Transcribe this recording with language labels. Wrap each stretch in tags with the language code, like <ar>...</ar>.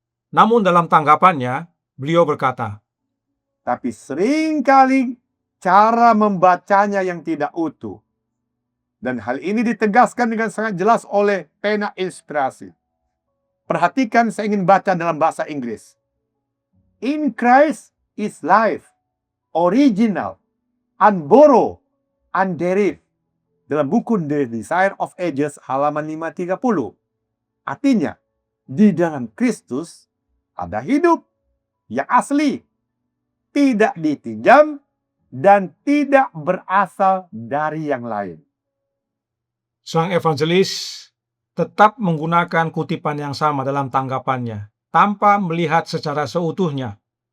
<id>Namun dalam tanggapannya, beliau berkata, Tapi seringkali cara membacanya yang tidak utuh. Dan hal ini ditegaskan dengan sangat jelas oleh pena inspirasi. Perhatikan, saya ingin baca dalam bahasa Inggris.</id> <en>In Christ is life, original, unborrowed, underived.</en> <id>Dalam buku The Desire of Ages halaman 530. Artinya, di dalam Kristus ada hidup yang asli, tidak dipinjam, dan tidak berasal dari yang lain. sang evangelis tetap menggunakan kutipan yang sama dalam tanggapannya, tanpa melihat secara seutuhnya.</id>